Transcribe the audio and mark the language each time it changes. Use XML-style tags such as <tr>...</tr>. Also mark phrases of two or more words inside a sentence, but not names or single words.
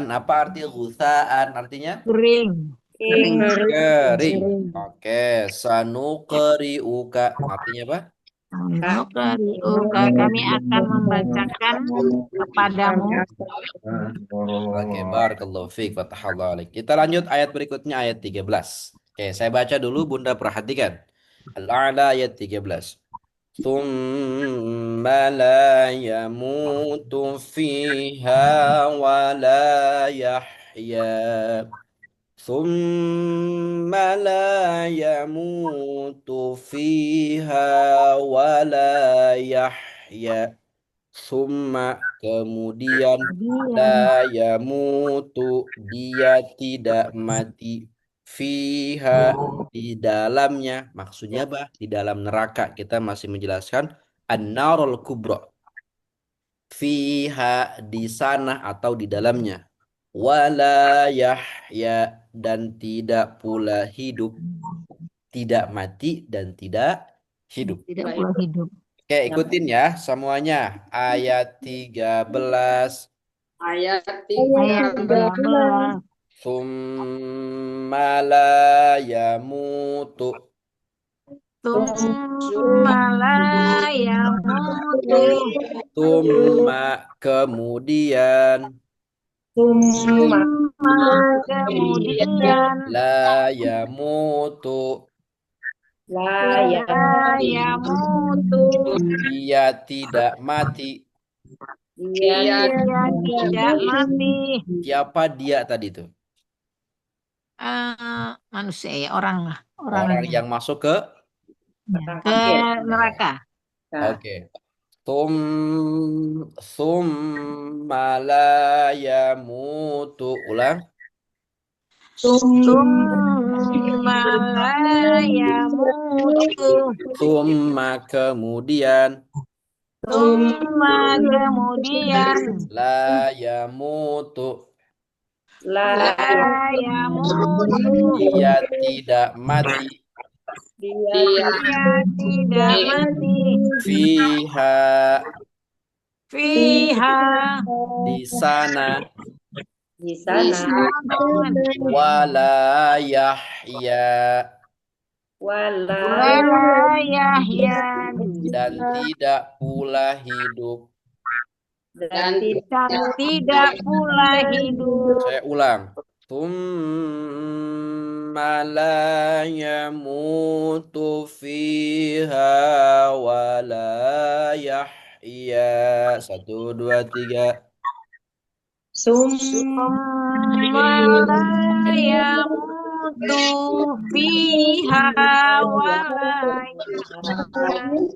<id>Apa arti ghusaan? Artinya? Kering. Kering. Oke, sanuqri'uka. Artinya apa? Kami akan membacakan kepadamu. Oke,</id> <ar>بارك الله فيك وتاب الله عليك.</ar> <id>Kita lanjut ayat berikutnya, ayat 13. Oke, saya baca dulu, Bunda perhatikan. Al-A'la ayat 13.</id> <ar>ثم لا يموت فيها ولا يحيا ثم لا يموت فيها ولا يحيا Summa kemudian</ar> <id>Kemudian</id> <ar>لا يموت</ar> <id>dia tidak mati fiha di dalamnya maksudnya apa di dalam neraka kita masih menjelaskan</id> <ar>النار الكبرى</ar> <id>fiha di sana atau di dalamnya</id> <ar>ولا يحيى</ar> <id>dan tidak pula hidup tidak mati dan tidak hidup. tidak pula hidup. Oke, ikutin ya semuanya. Ayat 13. Ayat Ayat 13.</id> <ar>ثم لا يموت. ثم لا يموت.</ar> <id>Summa kemudian. Tsumma kemudian</id> <ar>لا يموت. لا يموت.</ar> <id>Dia tidak mati. Dia tidak mati. Siapa dia tadi tuh? Manusia ya, orang lah. Orang Orangnya. yang masuk ke. Ke neraka. Oke.</id> <ar>ثم لا يموت. Ulang. ثم لا يموت.</ar> <id>Summa kemudian. Tsumma kemudian</id> <ar>لا يموت. لا يموت.</ar> <id>Dia tidak mati. Dia tidak mati.</id> <ar>فيها. فيها</ar> <id>Di sana. di sana</id> <ar>ولا يحيى. ولا ولا يحيى</ar> <id>Dan tidak pula hidup. dan dan tidak pula hidup. Saya ulang.</id> <ar>ثم لا يموت فيها ولا يحيى.</ar> <id>1, 2, 3.</id> <ar>ثم لا يموت فيها ولا يحيى.</ar>